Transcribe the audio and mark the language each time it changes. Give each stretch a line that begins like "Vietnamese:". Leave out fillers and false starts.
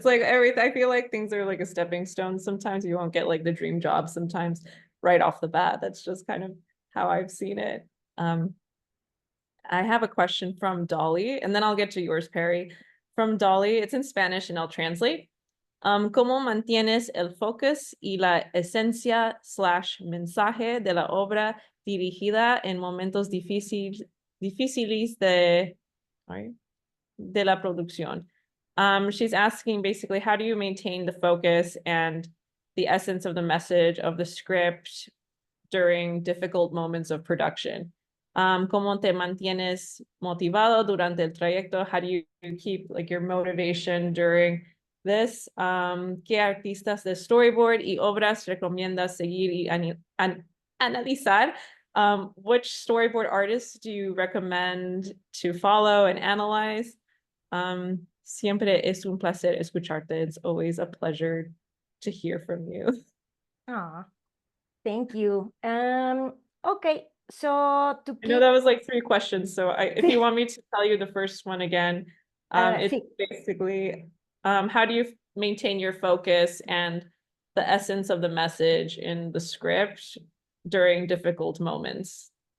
English: It's like everything, I feel like things are like a stepping stone. Sometimes you won't get like the dream job sometimes right off the bat. That's just kind of how I've seen it. I have a question from Dolly, and then I'll get to yours, Perry. From Dolly, it's in Spanish and I'll translate.
Spanish: ¿Cómo mantienes el focus y la esencia / mensaje de la obra dirigida en momentos difíciles de la producción?
English: She's asking basically, how do you maintain the focus and the essence of the message of the script during difficult moments of production?
Spanish: ¿Cómo te mantienes motivado durante el trayecto?
English: How do you keep like your motivation during this?
Spanish: ¿Qué artistas de storyboard y obras recomiendas seguir y analizar?
English: Which storyboard artists do you recommend to follow and analyze?
Spanish: Siempre es un placer escucharte.
English: It's always a pleasure to hear from you. Aw, thank you. Okay, so to I know keep that was like 3 questions, so if you want me to tell you the first one again, it's
Spanish: sí.
English: basically, how do you maintain your focus and the essence of the message in the script during difficult moments?